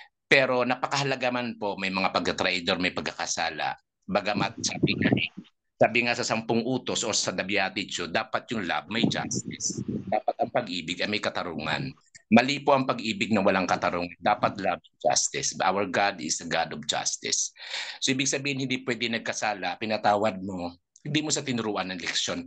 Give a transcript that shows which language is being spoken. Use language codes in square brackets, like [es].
[tl] Pero napakahalaga man po, may mga pagka-traidor, may pagkakasala. Bagamat sabi nga sa 10 utos o sa The Beatitude, dapat yung love may justice. Dapat ang pag-ibig ay may katarungan. Mali po ang pag-ibig na walang katarungan. [en] Dapat love and justice. Our God is the God of justice. [tl] So ibig sabihin, hindi pwede nagkasala, pinatawad mo, hindi mo sa tinuruan ng leksyon.